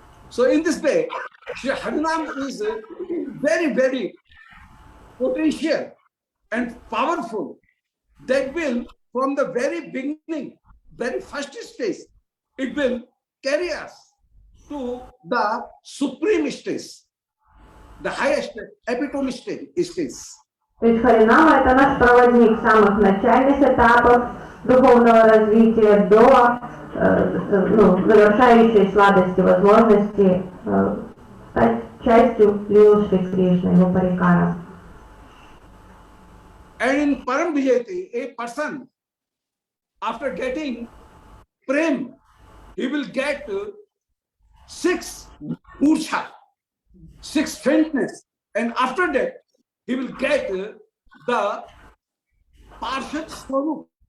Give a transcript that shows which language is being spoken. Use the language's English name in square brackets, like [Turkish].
[English] So in this way, Shri Harinam is very, very potential and powerful. That will, from the very beginning, very first stage, it will carry us to the supreme stage, the highest epitome stage. [Russian] То есть Харинама это наш проводник самых начальных этапов духовного развития до завершающей сладости возможности стать частью Лилы Шри Кришны, его парикара. [English] And in Param Vijayati, a person, after getting prem, he will get 6 murcha, 6 faintness. And after that, he will get the Parshad Swarup.